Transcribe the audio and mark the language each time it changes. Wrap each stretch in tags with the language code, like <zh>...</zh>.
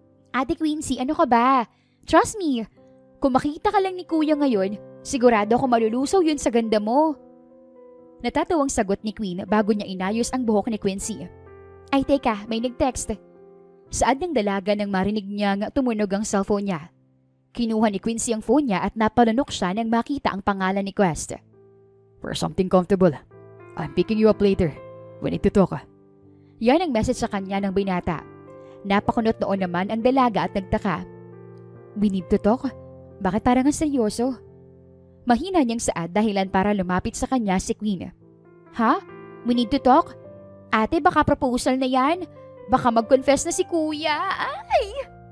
<tl>Ate Quincy, ano ka ba?</tl> <en>Trust me,</en> <tl>kung makita ka lang ni Kuya ngayon, sigurado ako malulusaw yun sa ganda mo. Natatawang sagot ni Queen bago niya inayos ang buhok ni Quincy. Ay teka, may nag-text. Saad ng dalaga nang marinig niya nga tumunog ang cellphone niya. Kinuha ni Quincy ang phone niya at napalunok siya nang makita ang pangalan ni Quest.</tl> <en>For something comfortable, I'm picking you up later. We need to talk.</en> <tl>Yan ang message sa kanya ng binata. Napakunot noon naman ang dalaga at nagtaka.</tl> <en>We need to talk?</en> <tl>Bakit parang ang seryoso? Mahina niyang saad dahilan para lumapit sa kanya si Queen. Ha?</tl> <en>We need to talk?</en> <tl>Ate, baka proposal na yan? Baka mag-confess na si Kuya. Ay!</tl>